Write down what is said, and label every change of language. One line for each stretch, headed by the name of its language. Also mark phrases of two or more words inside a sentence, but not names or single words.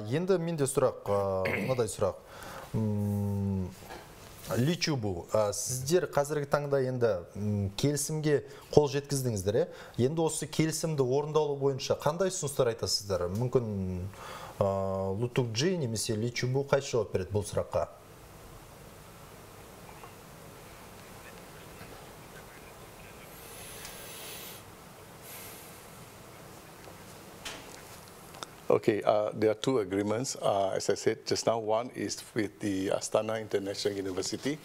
Kazakh: Енді менде сұрақ, мынадай сұрақ. Личубу, сіздер қазіргі таңда енді келісімге қол жеткіздіңіздер. Енді осы келісімді орындалу бойынша қандай ұсыныстар айтасыздар? Мүмкін Тук Жи немесе Личубу қайсы жауап береді бұл сұраққа?
English: Okay, there are 2 agreements. As I said just now, one is with the Astana International University.